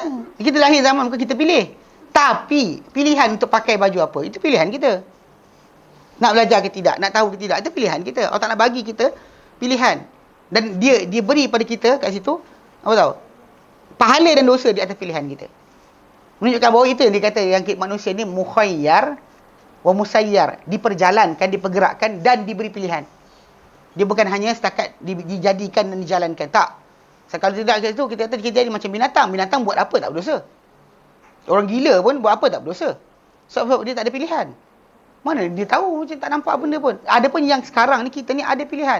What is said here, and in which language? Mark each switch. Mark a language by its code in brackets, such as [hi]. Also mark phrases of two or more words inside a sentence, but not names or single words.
[ms] Kita lahir zaman bukan kita pilih. Tapi pilihan untuk pakai baju apa, itu pilihan kita. Nak belajar ke tidak, nak tahu ke tidak, itu pilihan kita. Allah Ta'ala bagi kita pilihan. Dan dia beri pada kita kat situ, apa tahu? Pahala dan dosa di atas pilihan kita. Menunjukkan bahawa itu yang dikata yang manusia ni [ar] مخير ومسير, [ms] diperjalankan, dipergerakkan dan diberi pilihan. Dia bukan hanya setakat dijadikan dan dijalankan. Tak. Kalau tidak kat situ kita kata kita jadi macam binatang. Binatang buat apa tak berdosa. Orang gila pun buat apa tak berdosa. Sebab dia tak ada pilihan. Mana dia tahu macam tak nampak benda pun. Ada pun yang sekarang ni kita ni ada pilihan.